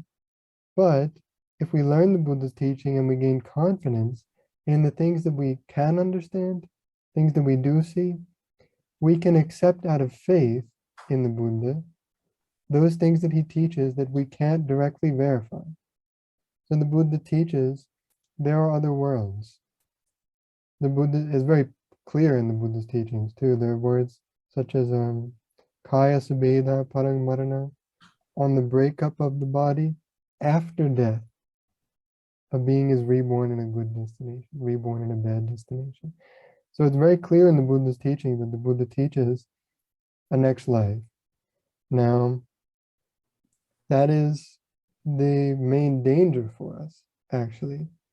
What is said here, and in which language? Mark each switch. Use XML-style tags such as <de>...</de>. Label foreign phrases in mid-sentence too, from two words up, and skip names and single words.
<en>But if we learn the Buddha's teaching and we gain confidence in the things that we can understand, things that we do see, we can accept out of faith in the Buddha those things that he teaches that we can't directly verify. So the Buddha teaches there are other worlds. The Buddha is very clear in the Buddha's teachings too. There are words such as</en> <pi>kaya subedha parang marana,</pi> <en>on the breakup of the body after death. A being is reborn in a good destination, reborn in a bad destination. So it's very clear in the Buddha's teaching that the Buddha teaches a next life. Now, that is the main danger for us, actually.</en>